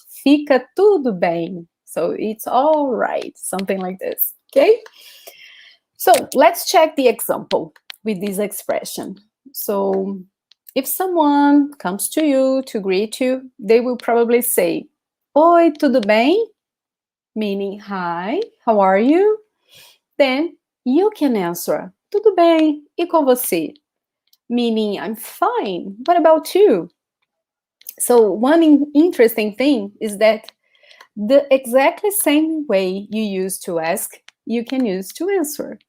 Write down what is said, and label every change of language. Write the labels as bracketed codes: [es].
[pt] Fica tudo bem. [en] So it's all right, something like this, okay? So let's check the example with this expression. So if someone comes to you to greet you, they will probably say, [pt] Oi, tudo bem? [en] Meaning, hi, how are you? Then you can answer, [pt] tudo bem, e com você? [en] Meaning, I'm fine, what about you? So one interesting thing is that the exactly same way you use to ask, you can use to answer.